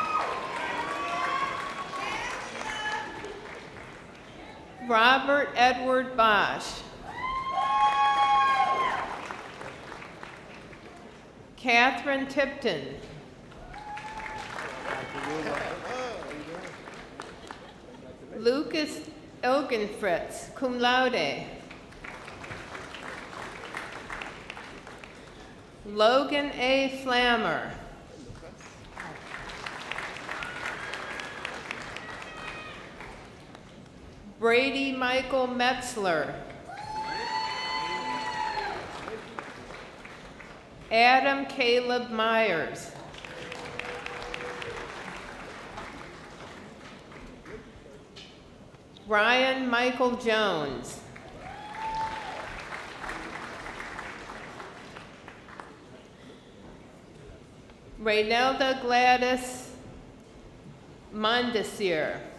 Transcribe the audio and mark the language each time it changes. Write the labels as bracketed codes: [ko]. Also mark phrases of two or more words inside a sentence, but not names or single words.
[en] Robert Edward Bosch. Catherine Tipton. Lucas Ilgenfritz, [la] cum laude. [en] Logan A. Flammer. Brady Michael Metzler. Adam Caleb Myers. Ryan Michael Jones. Reynelda Gladys Mondesir.